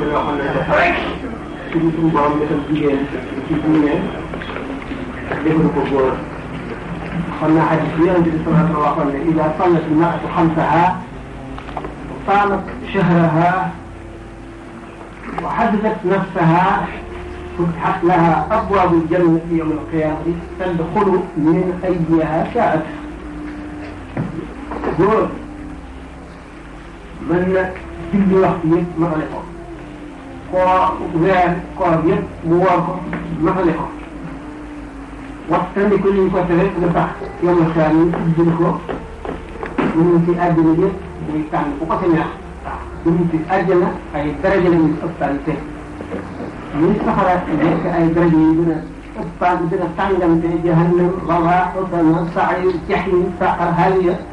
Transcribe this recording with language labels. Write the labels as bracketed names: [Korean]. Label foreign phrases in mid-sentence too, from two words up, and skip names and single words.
[Wolof] koy waxoon ne dafa suñu borom defal jigéen ci diine defalu ko góor xam naa xadis bi yonente bi [Arabic] صلى الله عليه وسلم [Wolof] waxoon ne [Arabic] إذا صلت المرأة خمسها وصامت شهرها وحفظت نفسها فتحت لها أبواب الجنة يوم القيامة تدخل من أيها شاءت [Wolof] góor mën na julli waxtu yëpp matale ko koor yëpp mu woor ko matale ko waxtaandiku li ñu ko tere nga tax yom la xeer yi jël ko ñu ci àjjana yëpp muy tànn bu ko sa neex ñu ci àjjana ay daraja lañu ëppante muy safara nekk ay daraja yi gën a ëppante gën a tàngante jahannam rawaa xutana sa'ir jahim saqar haliya